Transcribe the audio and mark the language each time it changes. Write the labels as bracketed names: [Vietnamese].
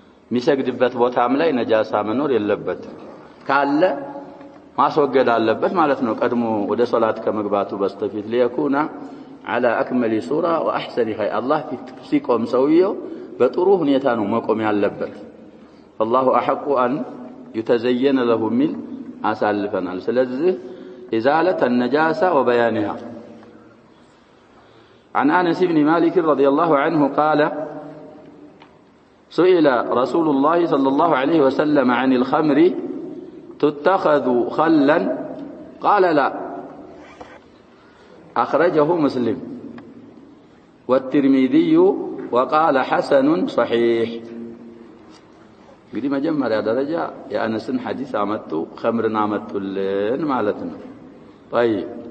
[Amharic] የሚሰግድበት ቦታም ላይ ነጃሳ መኖር የለበትም። ካለ ማስወገድ አለበት ማለት ነው። ቀድሞ ወደ ሶላት ከመግባቱ በስተፊት [Arabic] ليكون على اكمل صوره واحسن هيئه الله [Amharic] ሲቆም ሰውየው በጥሩ ሁኔታ ነው መቆም ያለበት። [Arabic] الله احق ان يتزين له من [Amharic] አሳልፈናል። ስለዚህ [Arabic] إزالة النجاسة وبيانها. عن أنس بن مالك رضي الله عنه قال: سئل رسول الله صلى الله عليه وسلم عن الخمر تتخذ خلا؟ قال: لا. أخرجه مسلم والترمذي وقال حسن صحيح. [Amharic] እንግዲህ መጀመሪያ ደረጃ የአነስን ሐዲስ አመጡ ኸምርን አመጡልን ማለት ነው። طيب